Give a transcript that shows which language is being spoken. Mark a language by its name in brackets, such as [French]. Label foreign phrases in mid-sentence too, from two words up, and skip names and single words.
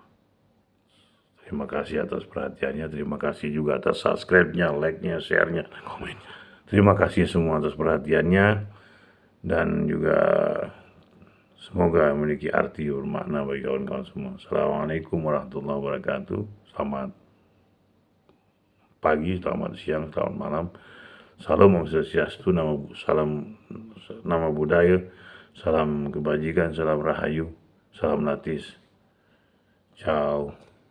[Indonesian] Terima kasih atas perhatiannya, terima kasih juga atas subscribe-nya, like-nya, share-nya, dan komen-nya. Terima kasih semua atas perhatiannya, dan juga semoga memiliki arti bermakna bagi kawan-kawan semua. [Arabic] السلام عليكم ورحمة الله وبركاته. [Indonesian] Selamat pagi, selamat siang, selamat malam. Salam [Sanskrit] Om Swastiastu, [Indonesian] salam nama budaya, salam kebajikan, salam rahayu, salam latis. Ciao.